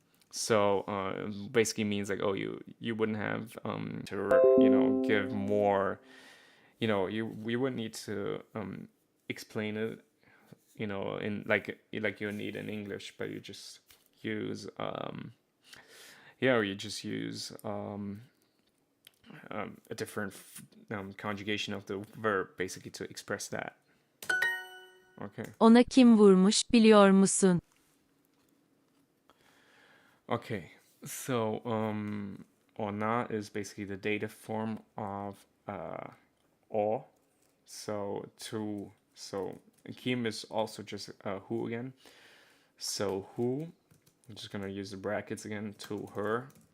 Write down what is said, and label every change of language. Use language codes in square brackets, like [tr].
[en] So basically means like, oh, you wouldn't have to give more, we wouldn't need to explain it in like you need in English, but you just use or you just use a different conjugation of the verb basically to express that. Okay. [tr] Ona kim vurmuş biliyor musun? [en] Okay, so ona is basically the dative form of o. So to, so kim is also just who again. So who, I'm just gonna use the brackets again, to her.